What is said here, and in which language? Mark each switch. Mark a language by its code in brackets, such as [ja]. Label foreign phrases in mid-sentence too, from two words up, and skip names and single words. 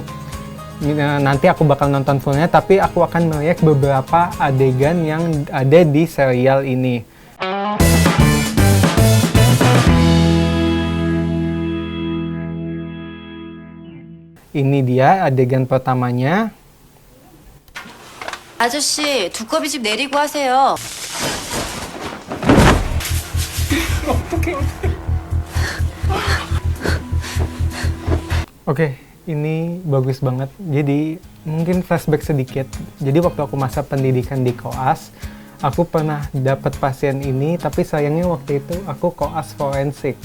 [id] Nanti aku bakal nonton fullnya, tapi aku akan melihat beberapa adegan yang ada di serial ini. Ini dia adegan pertamanya. [ko] 아저씨, 두꺼비 집 내리고 하세요. [id] Oke, ini bagus banget. Jadi, mungkin flashback sedikit. Jadi, waktu aku masa pendidikan di koas, aku pernah dapat pasien ini, tapi sayangnya waktu itu aku koas forensik.